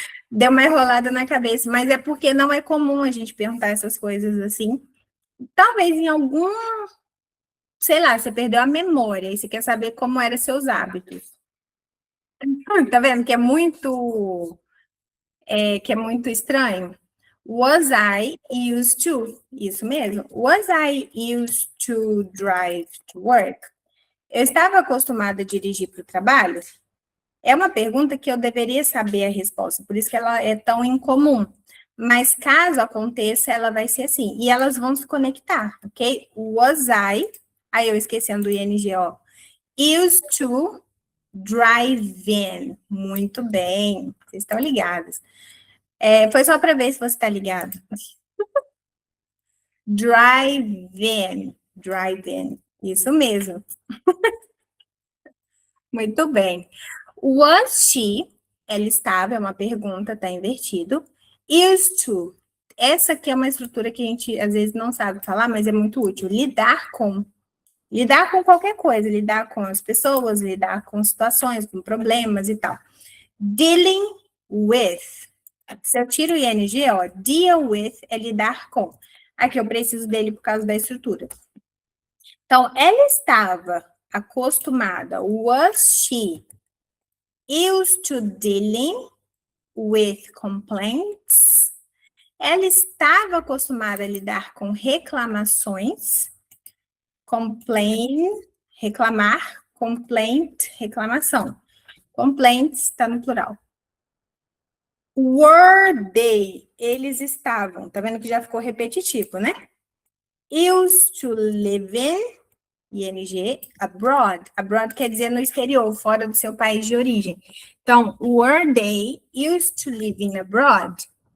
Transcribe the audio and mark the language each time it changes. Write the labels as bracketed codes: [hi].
[pt] Deu uma enrolada na cabeça, mas é porque não é comum a gente perguntar essas coisas assim. Talvez em algum, sei lá, você perdeu a memória e você quer saber como eram seus hábitos. Tá vendo que é muito estranho? [en] Was I used to? Isso mesmo. Was I used to drive to work? [pt] Eu estava acostumada a dirigir para o trabalho? É uma pergunta que eu deveria saber a resposta, por isso que ela é tão incomum. Mas caso aconteça, ela vai ser assim. E elas vão se conectar, ok? Was I, aí eu esquecendo do ing, ó. [en] Used to drive in. [pt] Muito bem, vocês estão ligados. Foi só para ver se você está ligado. [en] Drive-in. Drive-in. Isso mesmo. [pt] Muito bem. [en] Was she? [pt] Ela estava, é uma pergunta, está invertido. Used to. Essa aqui é uma estrutura que a gente às vezes não sabe falar, mas é muito útil. Lidar com. Lidar com qualquer coisa. Lidar com as pessoas, lidar com situações, com problemas e tal. Dealing with. Se eu tiro o ing, ó, deal with é lidar com. Aqui eu preciso dele por causa da estrutura. Então, ela estava acostumada, [en] was she used to dealing with complaints? [pt] Ela estava acostumada a lidar com reclamações. Complain, reclamar. Complaint, reclamação. Complaints está no plural. [en] Were they? [pt] Eles estavam. Tá vendo que já ficou repetitivo, né? [en] Used to live in, ing, abroad. [pt] Abroad quer dizer no exterior, fora do seu país de origem. Então, [en] were they used to live in abroad?